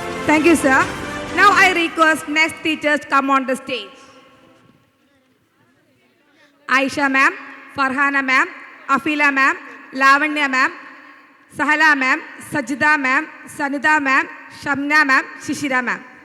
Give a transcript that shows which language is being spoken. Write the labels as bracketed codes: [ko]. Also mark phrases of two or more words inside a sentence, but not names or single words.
[en] Thank you, sir. Now I request next teachers to come on the stage. Aisha ma'am, Farhana ma'am, Afila ma'am, Lavanya ma'am, Sahala ma'am, Sajida ma'am, Sanida ma'am, Shamna ma'am, Shishira ma'am.